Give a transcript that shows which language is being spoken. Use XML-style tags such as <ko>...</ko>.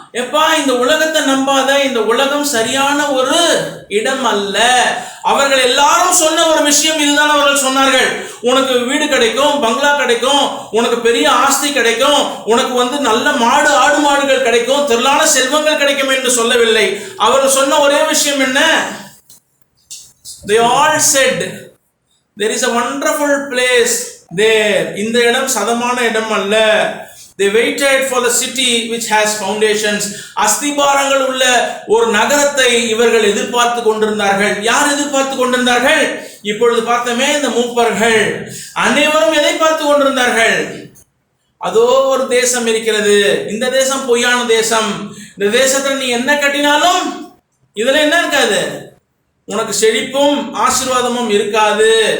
<ta>எப்பா, இந்த உலகத்தை நம்பாத, இந்த உலகம் சரியான ஒரு இடம் அல்ல. அவர்கள் எல்லாரும் சொன்ன ஒரு விஷயம் இதுதான். அவர்கள் சொன்னார்கள், உனக்கு வீடு கிடைக்கும், பங்களா கிடைக்கும், உனக்கு பெரிய ஆஸ்தி கிடைக்கும், உனக்கு நல்ல மாடு ஆடு மாடுகள் கிடைக்கும், திரளான செல்வங்கள் கிடைக்கும் என்று சொல்லவில்லை. அவர்கள் சொன்ன ஒரே விஷயம் என்ன?</ta> <en>They all said there is a wonderful place there.</en> <ta>இந்த இடம் சதமான இடம் அல்ல.</ta> <en>They waited for the city which has foundations.</en> <ta>அஸ்திபாரங்கள் உள்ள ஒரு நகரத்தை இவர்கள் எதிர்பார்த்து கொண்டிருந்தார்கள். யார் எதிர்பார்த்து கொண்டிருந்தார்கள்? இப்பொழுது பார்த்தமே இந்த மூப்பர்கள் அனைவரும் எதை பார்த்து கொண்டிருந்தார்கள்? அதோ ஒரு தேசம் இருக்கிறது, இந்த தேசம் பொய்யான தேசம், இந்த தேசத்துல நீ என்ன கட்டினாலும் இதுல என்ன இருக்காது, உனக்கு செழிப்பும் ஆசீர்வாதமும் இருக்காது.</ta>